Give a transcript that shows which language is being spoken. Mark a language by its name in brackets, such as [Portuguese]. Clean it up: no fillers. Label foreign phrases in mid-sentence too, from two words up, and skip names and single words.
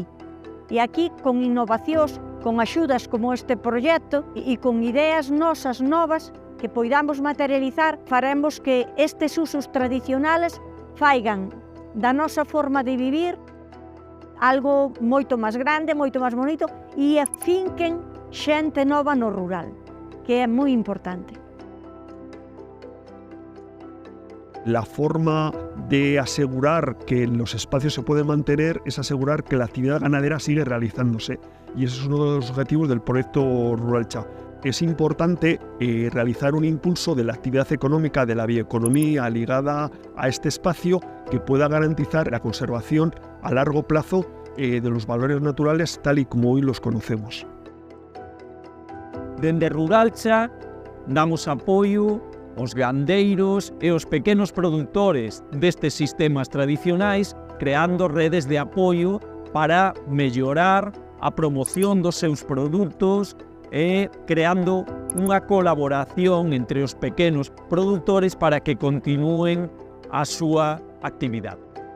[Galician] E aquí, con innovacións, con axudas como este proxecto e con ideas nosas novas que poidamos materializar, faremos que estes usos tradicionales faigan da nosa forma de vivir algo moito máis grande, moito máis bonito e afinquen xente nova no rural, que é moi importante. [Spanish] La forma de asegurar que los espacios se pueden mantener es asegurar que la actividad ganadera sigue realizándose. Y ese es uno de los objetivos del proyecto Ruralcha. Es importante realizar un impulso de la actividad económica, de la bioeconomía ligada a este espacio que pueda garantizar la conservación a largo plazo de los valores naturales tal y como hoy los conocemos. [Galician] Dende Ruralcha damos apoio aos gandeiros e aos pequenos produtores destes sistemas tradicionais, creando redes de apoio para mellorar a promoción dos seus produtos e creando unha colaboración entre os pequenos produtores para que continúen a súa actividade.